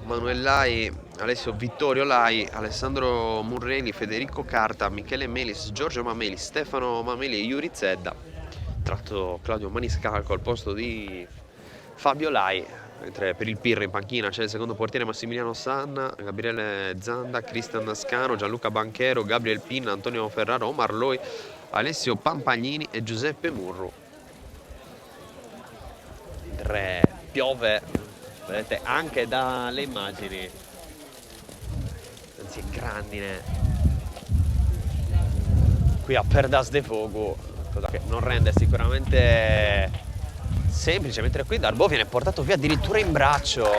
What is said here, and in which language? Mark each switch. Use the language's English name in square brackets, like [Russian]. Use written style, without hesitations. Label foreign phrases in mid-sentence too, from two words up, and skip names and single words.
[Italian] Manuel Lai, Alessio Vittorio Lai, Alessandro Murreli, Federico Carta, Michele Melis, Giorgio Mameli, Stefano Mameli e Yuri Zedda. Tratto Claudio Maniscalco al posto di Fabio Lai, mentre per il Pirri in panchina c'è il secondo portiere Massimiliano Sanna, Gabriele Zanda, Cristian Scano, Gianluca Banchero, Gabriel Pinna, Antonio Ferraro, Omar Loi, Alessio Pampagnini e Giuseppe Murru. Piove, vedete anche dalle immagini, anzi grandine qui a Perdas de Fogo, cosa che non rende sicuramente semplice, mentre qui Darbo viene portato via addirittura in braccio.